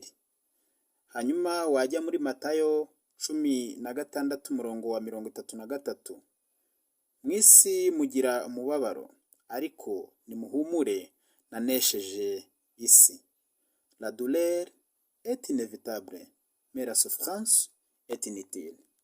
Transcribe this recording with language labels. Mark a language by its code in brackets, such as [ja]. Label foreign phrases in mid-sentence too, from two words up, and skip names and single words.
[rw] Hanyuma wajya muri Matayo 16:33, mwisi mugira umubabaro, ariko nimuhumure nanesheje isi. [fr] La douleur est inévitable mais la souffrance est inutile.